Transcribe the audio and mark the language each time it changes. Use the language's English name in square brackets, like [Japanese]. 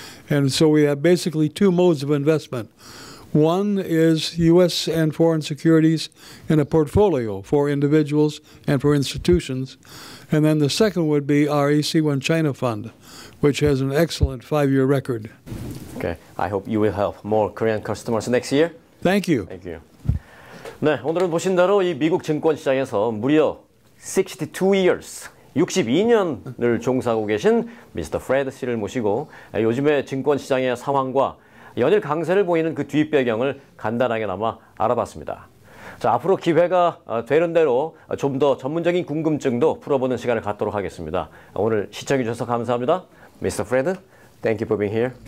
[English] And so we have basically 2 modes of investment. One is U.S. and foreign securities in a portfolio for individuals and for institutions. And then the second would be our AC1 China Fund, which has an excellent 5-year record. Okay, I hope you will have more Korean customers next year. Thank you. Thank you. [Korean] 네, 오늘은 보신 대로 이 미국 증권 시장에서 무려 [English] 62 years, [Korean] 62년을 종사하고 계신 미스터 프레드 씨를 모시고 요즘의 증권 시장의 상황과 연일 강세를 보이는 그 뒷배경을 간단하게나마 알아봤습니다. 자, 앞으로 기회가 되는 대로 좀 더 전문적인 궁금증도 풀어보는 시간을 갖도록 하겠습니다. 오늘 시청해 주셔서 감사합니다. [English] Mr. Fred, thank you for being here.